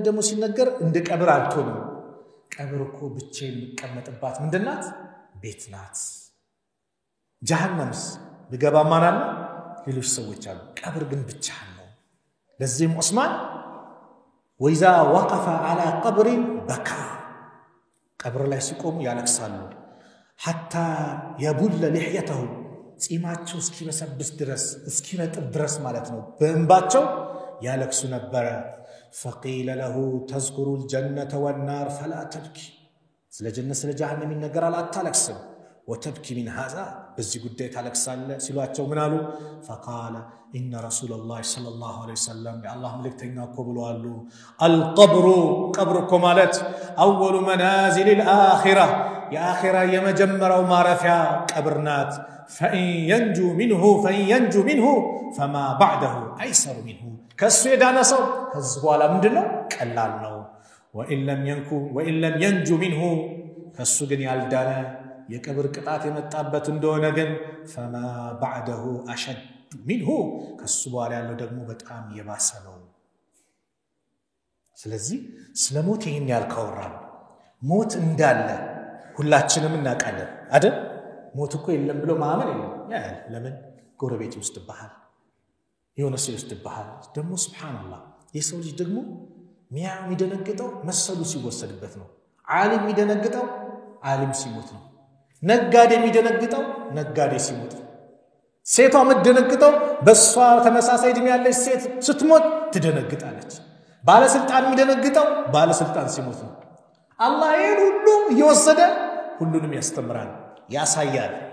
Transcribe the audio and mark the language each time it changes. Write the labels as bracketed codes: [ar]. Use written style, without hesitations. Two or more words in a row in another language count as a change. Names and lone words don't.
[am] ደግሞ ሲነገር እንደ ቀብር አልቶንም ቀብር እኮ ብቻዬን የሚቀመጥባት ምንድናት ቤት ናት ጀሃነምስ ቢገባ ማናለ ሌሎች ሰዎች አሉ ቀብር ግን ብቻህን ነው ለዚህም ዑስማን [ar] إذا وقف على قبر بكى [am] ቀብር ላይ ሲቆሙ ያለቅሳሉ [ar] حتى يبل لحيته [am] ጺማቸው እስኪበሰብስ ድረስ እስኪነጥብ ድረስ ማለት ነው በእንባቸው ያለቅሱ ነበር [ar] فقيل له تذكر الجنة والنار فلا تبكي [am] ስለ ጀነት ስለ ጀሃነም ይነገራል አታለቅስም [ar] وتبكي من هذا [am] በዚህ ጉዳይ ታለቅሳለ ሲሏቸው ምን አሉ [ar] فقال ان رسول الله صلى الله عليه وسلم يا الله [am] መልእክተኛ እኮ ብለዋል [ar] القبر قبركم ማለት اول منازل الاخره يا [am] اخره የመጀመሪያው ማረፊያ ቀብር ናት [ar] فإن ينجو منه فما بعده ايسر منه [am] ከሱ የዳነ ሰው ከዚህ በኋላ ምንድነው ቀላል ነው [ar] وإن لم ينجو منه [am] ከሱ ግን ያልዳነ የቀብር ቅጣት የመጣበት እንደሆነ ግን [ar] فما بعده اشد منه [am] ከሱ በኋላ ያለው ደግሞ በጣም የባሰ ነው ስለዚህ ስለሞት ይሄን ያልከውራን ሞት እንዳለ ሁላችንም እናውቃለን አይደል ሞት እኮ የለም ብሎ ማመን የለም ለምን ጎረቤት ይወስድብሃል የሆነ ሰው ይወስድብሃል ደግሞ ሱብሃንአላህ የሰው ልጅ ደግሞ የሚደነግጠው መሰሉ ሲወሰድበት ነው ዓሊም የሚደነግጠው ዓሊም ሲሞት ነው ነጋዴ የሚደነግጠው ነጋዴ ሲሞት ነው ሴቷ የምትደነግጠው በሷ ተመሳሳይ እድሜ ያለች ሴት ስትሞት ትደነግጣለች ባለስልጣን የሚደነግጠው ባለስልጣን ሲሞት ነው አላህ ይሄን ሁሉ እየወሰደ ሁሉንም ያስተምራል ያሳያል